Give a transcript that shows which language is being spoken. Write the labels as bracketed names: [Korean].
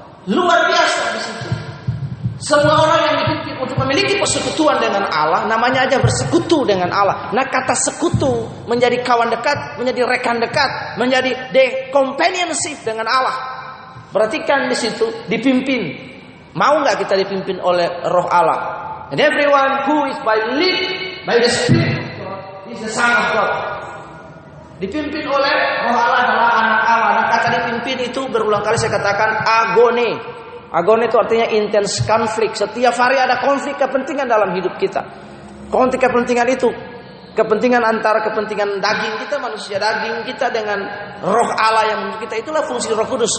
[Indonesian] Luar biasa di situ. Semua orang yang dipimpin untuk memiliki persekutuan dengan Allah, namanya aja bersekutu dengan Allah. Nah, kata sekutu menjadi kawan dekat, menjadi rekan dekat, menjadi [English] the companionship [Indonesian] dengan Allah. Perhatikan di situ, dipimpin. Mau nggak kita dipimpin oleh Roh Allah? [English] And everyone who is led by the Spirit of God is the son of God. [Indonesian] Dipimpin oleh Roh Allah adalah anak Allah. Nah, kata dipimpin itu berulang kali saya katakan agone. Agone itu artinya intense konflik. Setiap hari ada konflik kepentingan dalam hidup kita. Konflik kepentingan itu kepentingan antara kepentingan daging kita, manusia daging kita dengan roh Allah yang menurut kita. Itulah fungsi Roh Kudus.